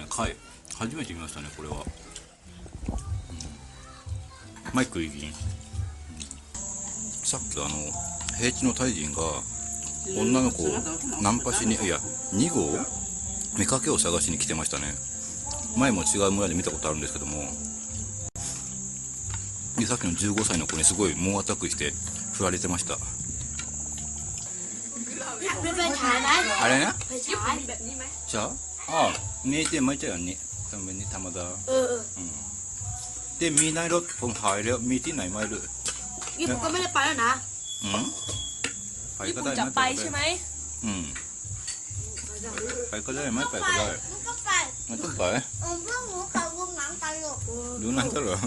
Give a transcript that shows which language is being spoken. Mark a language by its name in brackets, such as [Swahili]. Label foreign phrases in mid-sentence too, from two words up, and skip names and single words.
[Japanese] 貝初めて見ましたねこれは。マイクイギンさっき平地のタイ人が女の子をナンパしに2号妾を探しに来てましたね。前も違う村で見たことあるんですけども、でさっきの15歳の子にすごい猛アタックして振られてました。あれねじゃあ見えて [Thai] ไม่ใช่อันนี้ทำเป็นนี่ธรรมดาแต่มีในรถผมถ่ายแล้วมีที่ไหนไม่รู้ ญี่ปุ่นก็ไม่ได้ไปแล้วนะ ไปก็ได้ จะไปใช่ไหม ไปก็ได้ไม่ไปก็ได้มันต้องไปดูหนังตลก